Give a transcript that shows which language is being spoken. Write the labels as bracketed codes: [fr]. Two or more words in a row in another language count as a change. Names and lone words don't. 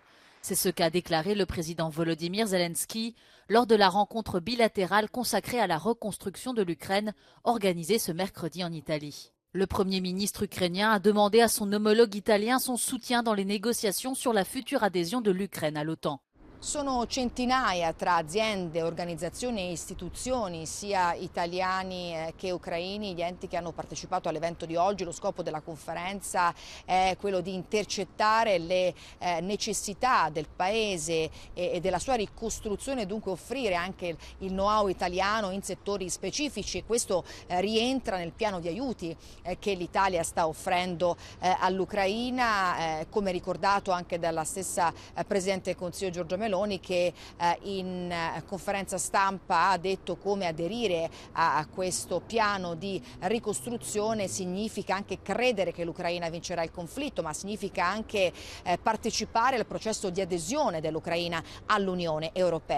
[fr] C'est ce qu'a déclaré le président Volodymyr Zelensky lors de la rencontre bilatérale consacrée à la reconstruction de l'Ukraine organisée ce mercredi en Italie. Le Premier ministre ukrainien a demandé à son homologue italien son soutien dans les négociations sur la future adhésion de l'Ukraine à l'OTAN. [it] Sono centinaia tra aziende, organizzazioni e istituzioni, sia italiani che ucraini, gli enti che hanno partecipato all'evento di oggi. Lo scopo della conferenza è quello di intercettare le necessità del Paese e della sua ricostruzione, dunque offrire anche il know-how italiano in settori specifici. Questo rientra nel piano di aiuti che l'Italia sta offrendo all'Ucraina, come ricordato anche dalla stessa Presidente del Consiglio Giorgia Meloni, che in conferenza stampa ha detto come aderire a questo piano di ricostruzione significa anche credere che l'Ucraina vincerà il conflitto, ma significa anche partecipare al processo di adesione dell'Ucraina all'Unione Europea.